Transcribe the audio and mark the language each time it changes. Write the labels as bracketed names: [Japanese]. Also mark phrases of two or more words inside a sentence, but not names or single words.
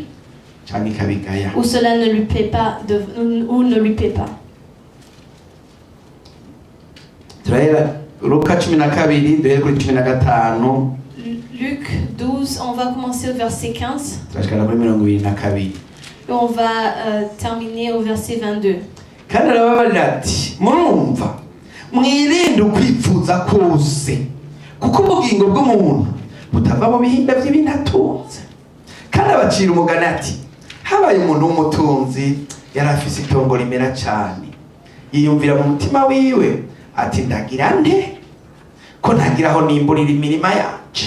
[French] Ou cela ne lui plaît pas, ou ne lui plaît pas. Luc 12, on va commencer au verset 15. Et on va terminer au verset 22. [Rundi] Mwirinde ukwifuza kose kuko ubugingo bw'umuntu butava mu bihinda by'ibinatunze. Kandi abacira umugani ati habaye umuntu w'umutunzi yari afise itongo rimera cyane, yiyumvira mu mutima wiwe ati ndagira nde ko ntagiraho nimburira imirima yanje.